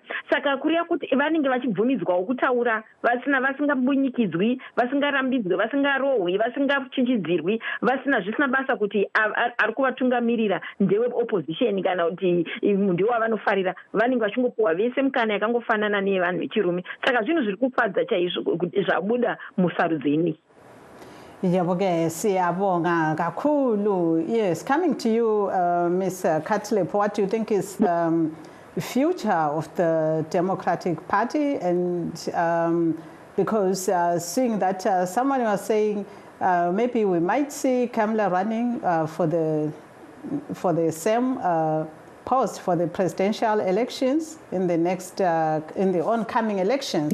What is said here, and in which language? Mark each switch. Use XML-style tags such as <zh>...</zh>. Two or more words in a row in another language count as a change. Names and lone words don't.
<sn>Saka kuriya kuti vanenge vachibvumidzwawo kutaura vasingabunyikidzwi, vasingarambidzwi, vasingarohwi, vasingachinjidzirwi, zvisina basa kuti ari kuvatungamirira ndewe opposition kana kuti ndiwo avanofarira. Vanenge vachingopuhwa vese mukana yakangofanana neyevanhu vechirume. Saka zvinhu zviri kufadza chaizvo zvabuda musarudzo ineyi.</sn> <zu>Yaboge siyabonga kakhulu.</zu> <en>Yes, coming to you, Ms. Katlep, what do you think is the future of the Democratic Party? And because seeing that someone was saying maybe we might see Kamala running for the same post for the presidential elections in the next in the oncoming elections.</en>